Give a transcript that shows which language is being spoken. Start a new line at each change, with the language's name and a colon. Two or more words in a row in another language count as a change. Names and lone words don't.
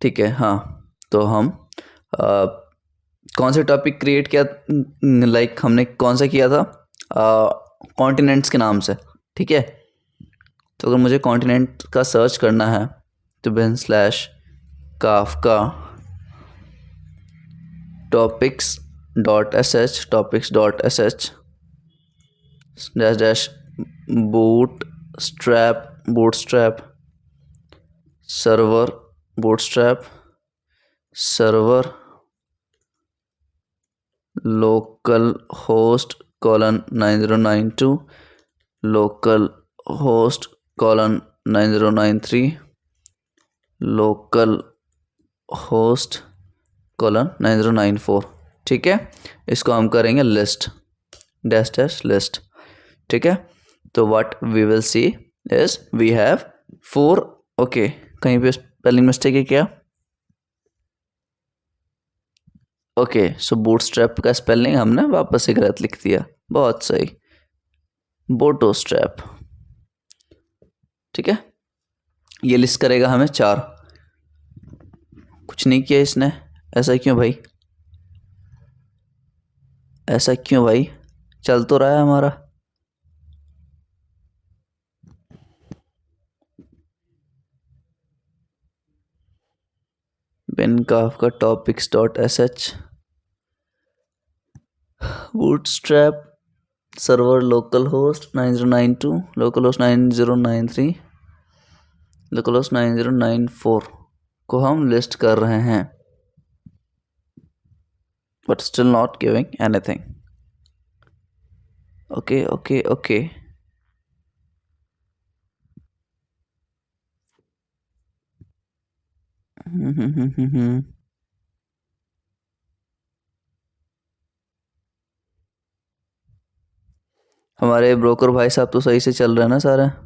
Hindi: ठीक है, हाँ, तो हम कौन सा टॉपिक क्रिएट किया, लाइक हमने कौन सा किया था, कॉन्टिनेंट्स के नाम से, ठीक है। तो अगर मुझे कॉन्टिनेंट का सर्च करना है तो
English: bin slash Kafka topics.sh dash dash bootstrap server localhost colon 9092 localhost colon 9093 localhost colon 9094,
Hindi: ठीक है। इसको हम करेंगे
English: list dash dash list,
Hindi: ठीक है।
English: तो what we will see is we have 4, okay,
Hindi: कहीं पे स्पेलिंग मिस्टेक है क्या? ओके, सो बूटस्ट्रैप का स्पेलिंग हमने वापस से गलत लिख दिया, बहुत सही, बोटोस्ट्रैप, ठीक है। ये लिस्ट करेगा हमें 4, कुछ नहीं किया इसने, ऐसा क्यों भाई, ऐसा क्यों भाई, चल तो रहा है हमारा।
English: bin Kafka topics.sh bootstrap server localhost 9092 localhost 9093 localhost 9094
Hindi: को हम लिस्ट कर रहे हैं,
English: but still not giving anything. Okay.
Hindi: हमारे ब्रोकर भाई साहब तो सही से चल रहे हैं ना सारे?